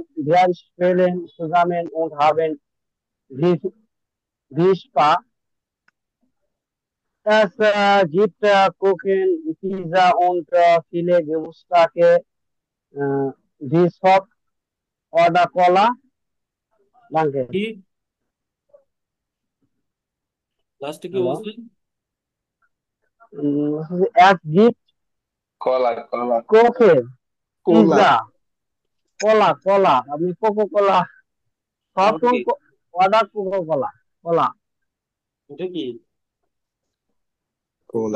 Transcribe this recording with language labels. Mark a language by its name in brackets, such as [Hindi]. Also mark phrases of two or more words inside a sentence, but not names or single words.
[German] Wir spielen zusammen und haben viel Spaß. Es gibt Kuchen, Pizza und viele Geburtstage, wie Soft oder Cola. Danke. [Bangla] কি লাস্টে কি [German] Hallo. [Bangla] বলছেন? [German] Es gibt [Bangla] কলা কলা [German] Kuchen, [Bangla] কোলা। Pizza, Cola. আপনি Coca-Cola, তারপর [German] Soft [Bangla] কি? [German] oder Coca-Cola. Cola. [Bangla] এটা কি? কোলা।